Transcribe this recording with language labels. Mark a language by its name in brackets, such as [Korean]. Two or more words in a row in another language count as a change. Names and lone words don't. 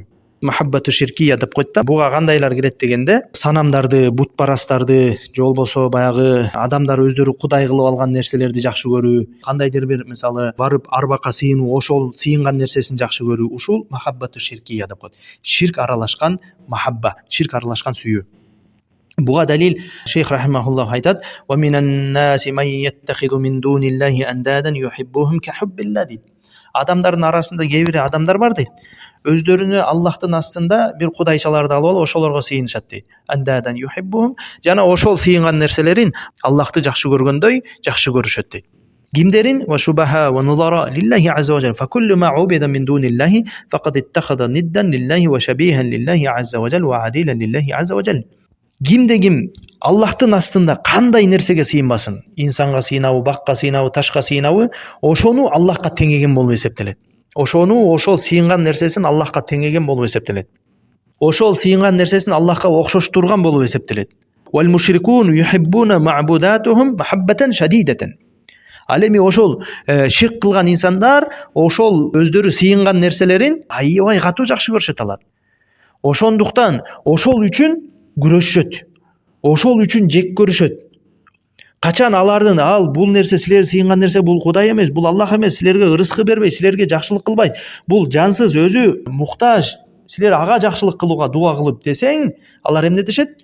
[Arabic] محبة شركية [Kyrgyz] деп койт да. Буга кандайлар кирет дегенде, санамдарды, бутпарастарды, же болбосо баягы адамдар өздөрү кудай кылып алган нерселерди жакшы көрүү, кандайдыр бир мисалы барып арбакка сыйынуу, ошол сыйынган нерсесин жакшы көрүү, ушул [Arabic] محبة شركية [Kyrgyz] деп койт. Ширк аралашкан махабба, ширк аралашкан сүйүү. Буга далил Шейх рахимахуллах айтат: [Arabic] "ومن الناس من يتخذ من دون الله أندادا يحبونهم كحب الله" дейт. [Kyrgyz] Адамдардын арасында кээ бир адамдар бар дейт. Өздөрүнө Аллахтын астында бир кудайчаларды алып алып, ошолорго сыйынышат дейт. [Arabic] أندادا يحبونهم, [Kyrgyz] жана ошол сыйынган нерселерин Аллахты жакшы көргөндөй жакшы көрүшөт дейт. [Arabic] Кимдерин? وشباها ونظراء لله عز وجل. فكل ما عبد من دون الله فقد اتخذ ندا لله وشبيها لله عز وجل وعديلا لله عز وجل ва адилан лиллахи азза ва жал. [Kyrgyz] Кимде ким Аллахтын астында кандай нерсеге сыйынбасын, инсанга сыйынабы, бакка сыйынабы, ташка сыйынабы, ошону Аллахка теңеген болуп эсептелет. Ошол сыйынган нерсесин Аллахка теңеген болуп эсептелет. Ошол сыйынган нерсесин Аллахка окшоштурган болуп эсептелет. [Arabic] والمشركون يحبون معبوداتهم محبة شديدة. [Kyrgyz] Ал эми ошол ширк кылган инсандар ошол өздөрү сыйынган нерселерин аябай катуу жакшы көрүшөт алар. Ошондуктан ошол үчүн күрөшөт. Ошол үчүн жек көрүшөт. Качан алардын бул нерсе силер сыйынган нерсе, бул Кудай эмес, бул Аллах эмес, силерге ырыскы бербейт, силерге жакшылык кылбайт, бул жансыз, өзү муктаж, силер ага жакшылык кылууга дуа кылып десең, алар эмне дешет?